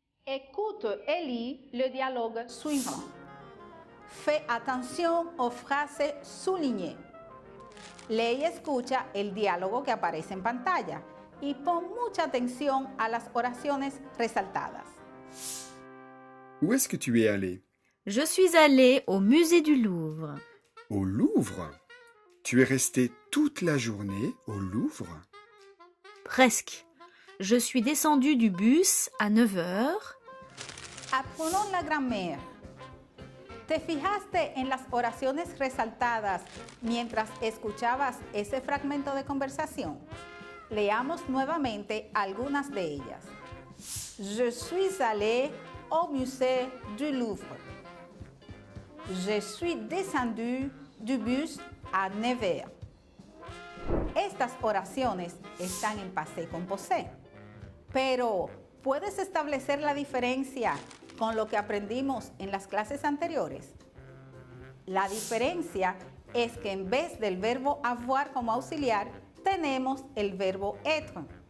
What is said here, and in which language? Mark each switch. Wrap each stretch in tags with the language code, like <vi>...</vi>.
<fr>Écoute et lis le dialogue suivant. Fais attention aux phrases soulignées.</fr> <es>Lee y escucha el diálogo que aparece en pantalla y pon mucha atención a las oraciones resaltadas.</es> <fr>Où est-ce que tu es allé? Je suis allée au musée du Louvre. Au Louvre? Tu es resté toute la journée au Louvre? Presque. Je suis descendue du bus à 9 heures. Apprenons la grammaire.</fr> <es>¿Te fijaste en las oraciones resaltadas mientras escuchabas ese fragmento de conversación? Leamos nuevamente algunas de ellas. Je suis allé au musée du Louvre. Je suis descendu du bus à 9 heures. Estas oraciones están en passé composé, pero ¿puedes establecer la diferencia con lo que aprendimos en las clases anteriores? La diferencia es que en vez del verbo avoir como auxiliar, tenemos el verbo être.</es>